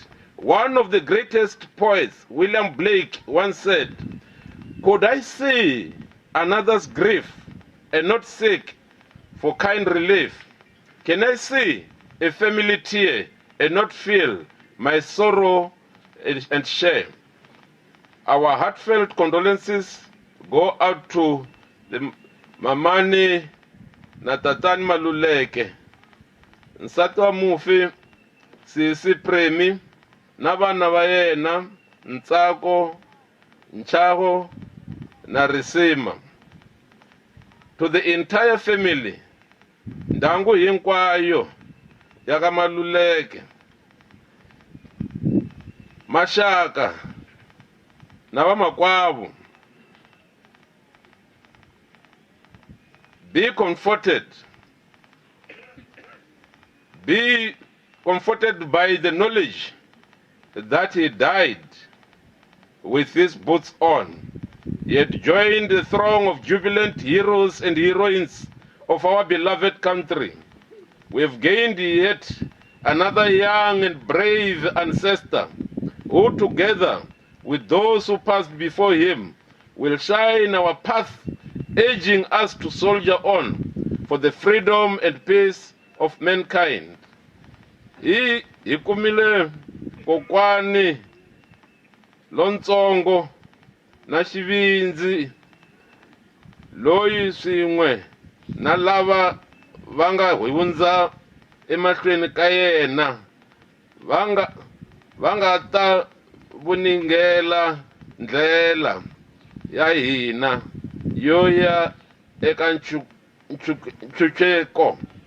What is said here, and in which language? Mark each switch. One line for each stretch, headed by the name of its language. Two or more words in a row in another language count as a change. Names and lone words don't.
English: One of the greatest poets, William Blake, once said, "Could I see another's grief and not seek for kind relief? Can I see a family tear and not feel my sorrow and share?" Our heartfelt condolences go out to the
Tsonga: Mamani na Tatani Maluleke, nsati wa mufi Sisi Premi, na vana va yena Ntsako, Nchago na Risima.
English: To the entire family,
Tsonga: ndangu hinkwayo ya ka Maluleke, Mashaka na vamakwavo,
English: be comforted. Be comforted by the knowledge that he died with his boots on. He had joined the throng of jubilant heroes and heroines of our beloved country. We have gained yet another young and brave ancestor who, together with those who passed before him, will shine our path, urging us to soldier on for the freedom and peace of mankind.
Tsonga: Hi kumile kokwani lontsongo na xivinzi loyi swin'we na lava va nga hundza emahlweni ka yena va nga ta voningela ndlela ya hina yo ya eka nchucheko.